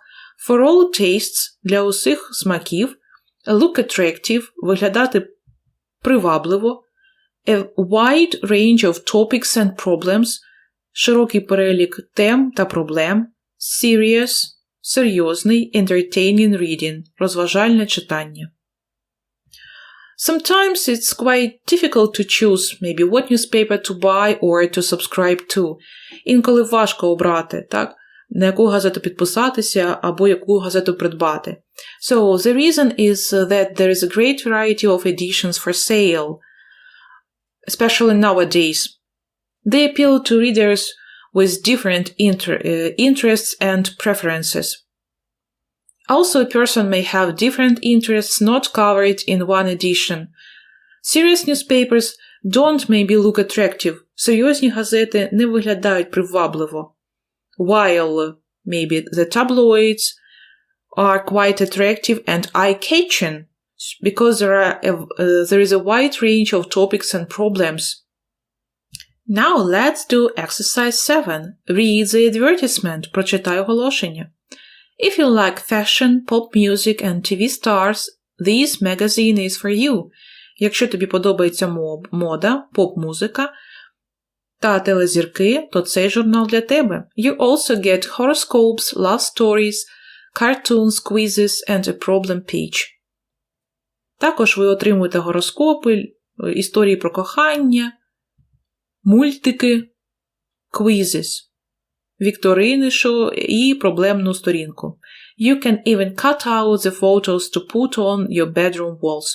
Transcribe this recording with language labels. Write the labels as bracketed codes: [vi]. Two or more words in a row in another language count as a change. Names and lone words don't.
[en] For all tastes – [uk] для усіх смаків. [en] Look attractive – [uk] виглядати привабливо. [en] A wide range of topics and problems – [uk] широкий перелік тем та проблем. [en] Serious – серйозний. Entertaining reading – [uk] розважальне читання. [en] Sometimes it's quite difficult to choose maybe what newspaper to buy or to subscribe to. [uk] Інколи важко обрати, так? На яку газету підписатися або яку газету придбати. [en] So, the reason is that there is a great variety of editions for sale, especially nowadays. They appeal to readers with different interests and preferences. Also, a person may have different interests not covered in one edition. Serious newspapers don't maybe look attractive. [uk] Серйозні газети не виглядають привабливо. [en] While maybe the tabloids are quite attractive and eye-catching because there is a wide range of topics and problems. Now let's do exercise 7. Read the advertisement. [uk] Прочитай оголошення. [en] If you like fashion, pop music and TV stars, this magazine is for you. [uk] Якщо тобі подобається мода, поп-музика та телезірки, то цей журнал для тебе. [en] You also get horoscopes, love stories, cartoons, quizzes and a problem page. [uk] Також ви отримуєте гороскопи, історії про кохання, мультики, quizzes, вікторини і проблемну сторінку. [en] You can even cut out the photos to put on your bedroom walls.